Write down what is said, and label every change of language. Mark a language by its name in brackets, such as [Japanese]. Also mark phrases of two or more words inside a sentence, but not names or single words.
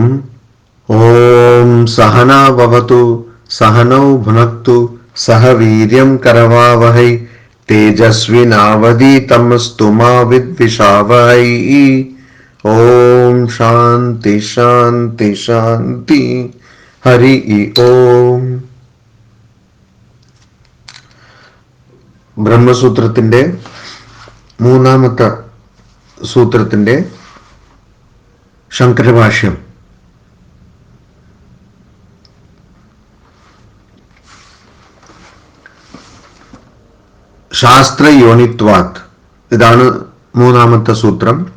[Sanskrit] ओम सहना भवतु सहनौ भुनक्तु सह वीर्यं करवावहै तेजस्विनावधीतमस्तु मा विद्विषावहै। ओम शांति शांति शांति। हरि ओम. [Malayalam] ബ്രഹ്മസൂത്രത്തിന്റെ മൂന്നാമത്തെ സൂത്രത്തിന്റെ ശങ്കരഭാഷ്യം. ശാസ്ത്രയോനിത്വാത്, ഇതാണ് മൂന്നാമത്തെ സൂത്രം.